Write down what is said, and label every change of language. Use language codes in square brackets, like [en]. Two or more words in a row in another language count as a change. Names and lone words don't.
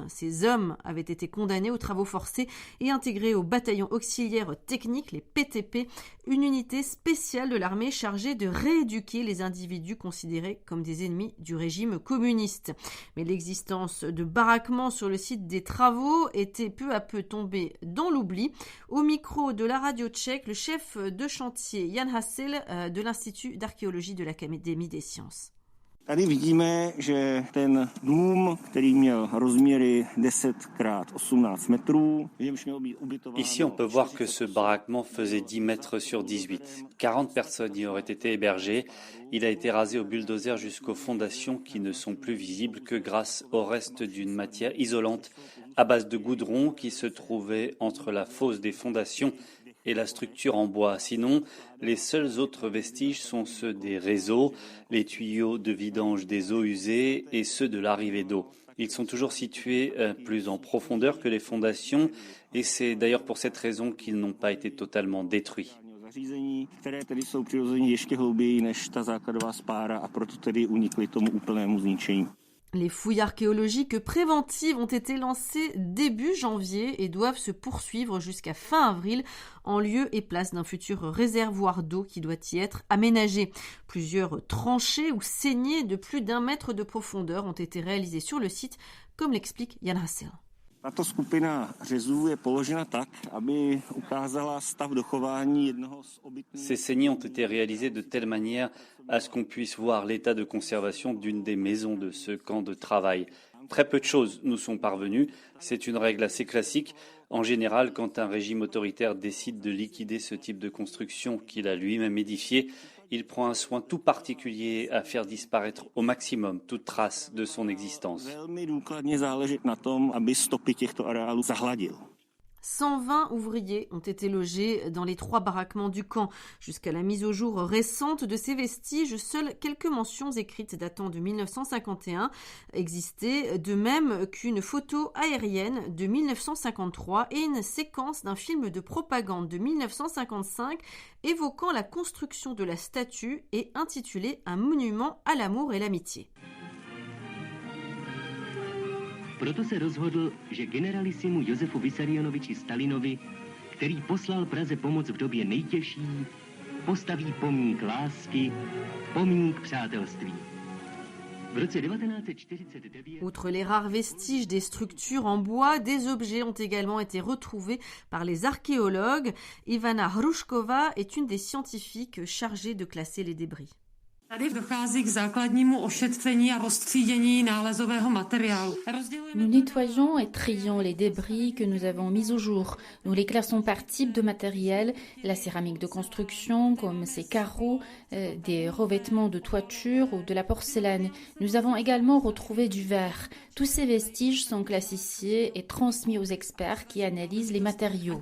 [fr] Ces hommes avaient été condamnés aux travaux forcés et intégrés au bataillon auxiliaire technique, les PTP, une unité spéciale de l'armée chargée de rééduquer les individus considérés comme des ennemis du régime communiste. Mais l'existence de baraquements sur le site des travaux était peu à peu tombée dans l'oubli. Au micro de la radio tchèque, le chef de chantier Jan Hassel de l'Institut d'archéologie de l'Académie des sciences. [cs] Tady vidíme, že ten dům, který měl rozměry 10 x 18 metrů, [fr] Ici, on peut voir que ce baraquement faisait 10 mètres sur 18. 40 personnes y auraient été hébergées. Il a été rasé au bulldozer jusqu'aux fondations qui ne sont plus visibles que grâce au reste d'une matière isolante à base de goudron qui se trouvait entre la fosse des fondations et la structure en bois. Sinon, les seuls autres vestiges sont ceux des réseaux, les tuyaux de vidange des eaux usées et ceux de l'arrivée d'eau. Ils sont toujours situés plus en profondeur que les fondations et c'est d'ailleurs pour cette raison qu'ils n'ont pas été totalement détruits. [cs] Které tedy jsou přirozeně ještě hlouběji než ta základová spára a proto tedy unikly tomu úplnému zničení. [fr] Les fouilles archéologiques préventives ont été lancées début janvier et doivent se poursuivre jusqu'à fin avril en lieu et place d'un futur réservoir d'eau qui doit y être aménagé. Plusieurs tranchées ou saignées de plus d'1 mètre de profondeur ont été réalisées sur le site, comme l'explique Jan Hassel. [cs] Tato skupina řezů je položena tak, aby ukázala stav dochování jednoho z obytných. [fr] Ces saignées ont été réalisées de telle manière à ce qu'on puisse voir l'état de conservation d'une des maisons de ce camp de travail. Très peu de choses nous sont parvenues. C'est une règle assez classique. En général, quand un régime autoritaire décide de liquider ce type de construction qu'il a lui-même édifié, il prend un soin tout particulier à faire disparaître au maximum toute trace de son existence. [cs] Velmi důkladně záleží na tom, aby stopy těchto areálů zahladil. [fr] 120 ouvriers ont été logés dans les 3 baraquements du camp. Jusqu'à la mise au jour récente de ces vestiges, seules quelques mentions écrites datant de 1951 existaient, de même qu'une photo aérienne de 1953 et une séquence d'un film de propagande de 1955 évoquant la construction de la statue et intitulée « Un monument à l'amour et l'amitié ». [cs] Proto se rozhodl, že generalisimu Josefu Vissarionoviči Stalinovi, který poslal Praze pomoc v době nejtěžší, postaví pomník lásky, pomník přátelství. V V roce 1949 [fr] Outre les rares vestiges des structures en bois, des objets ont également été retrouvés par les archéologues. Ivana Hrušková est une des scientifiques chargées de classer les débris. [cs] Tady dochází k základnímu ošetření a roztřídění nálezového materiálu. [fr] Nous nettoyons et trions les débris que nous avons mis au jour. Nous les classons par type de matériel, la céramique de construction comme ces carreaux, des revêtements de toiture ou de la porcelaine. Nous avons également retrouvé du verre. Tous ces vestiges sont classifiés et transmis aux experts qui analysent les matériaux.